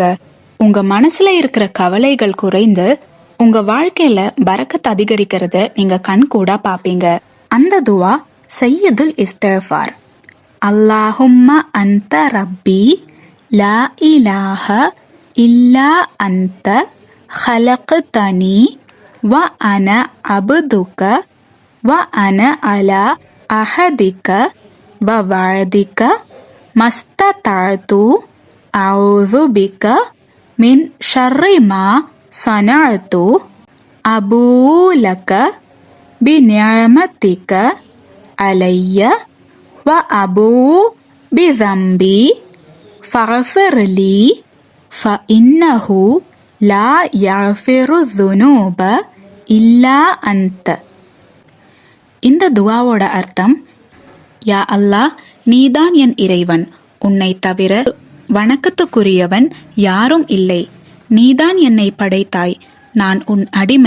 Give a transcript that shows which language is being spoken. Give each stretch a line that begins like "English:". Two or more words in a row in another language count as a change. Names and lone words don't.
Tamil: உங்க மனசுல இருக்கிற கவலைகள் குறைந்து உங்க வாழ்க்கையில பரக்கத் அதிகரிக்கிறத நீங்க கண் கூட பாப்பீங்க. அந்த துவா சையதுல் இஸ்திஃபார்.
Arabic: اللهم أنت ربي لا إله إلا أنت خلقتني وأنا عبدك وأنا على عهدك ووعدك ما استطعت أعوذ بك من شر ما صنعت أبوء لك بنعمتك علي وأبوء بذنبي فاغفر لي فإنه لا يغفر ذنوب إلا أنت.
Tamil: இந்த துவாவோட அர்த்தம், யா அல்லாஹ், நீதான் என் இறைவன், உன்னை தவிர வணக்கத்துக்குரியவன் யாரும் இல்லை. நீதான் என்னை படைத்தாய், நான் உன் அடிமை.